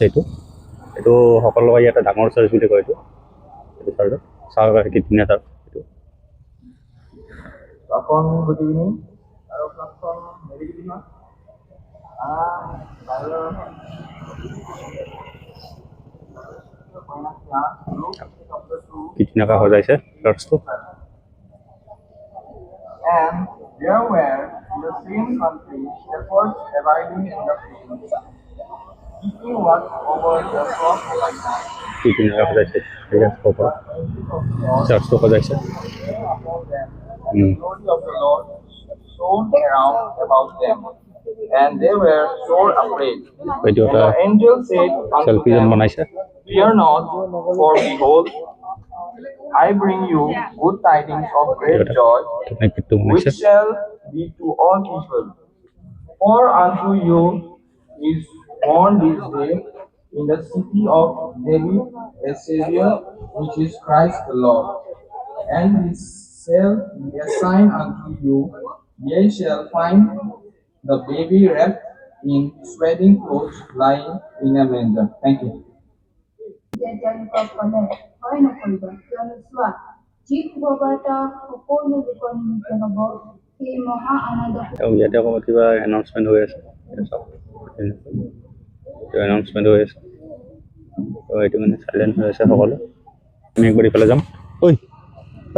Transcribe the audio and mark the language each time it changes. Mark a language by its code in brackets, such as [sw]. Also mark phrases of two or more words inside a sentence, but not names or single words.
[as] এইটো সকলোকে ইয়াতে ডাঙৰ চাৰ্চ বুলি কয়। এইটো চাৰ্চত চাওক কি ধুনীয়া চাৰ্চ এইটো। [en] good evening আৰু merry evening. [as] কি ধুনীয়াকৈ সজাইছে চাৰ্চটো। [en] And there were in the same country shepherds abiding in the fields, Keeping watch over the flock by night. [as] keeping সজাইছে ঠিক আছে ওপৰত চাৰ্চটো সজাইছে [en] Among them, the glory of the Lord shone around about them, and they were sore afraid. [as] এইটো [en] And [as] এটা [en] the angel said unto [as] চেল্ফি যেন [en] them, [as] বনাইছে [en] Fear not, for behold, I bring you good tidings of great joy, [as] পিকটো [en] which [as] বনাইছে [en] shall be to all people. For unto you is born this day in the city of David a Savior, which is Christ the Lord. And this shall be a sign unto you: ye shall find the baby wrapped in swaddling clothes, lying in a manger. Thank you. [as] তেওঁলোকসকলে ভয় নকৰিবা কিয়নো চোৱা যি শুভবাৰ্তা সকলো লোকৰ নিমিত্ত হ'ব সেই মহা আনন্দ আৰু ইয়াতে অকণমান কিবা এনাউন্সমেণ্ট হৈ আছে এনাউন্সমেণ্ট হৈ আছে তো এইটো মানে চাইলেণ্ট হৈ আছে সকলো আমি একবাৰ ইফালে যাম ঐ ঐ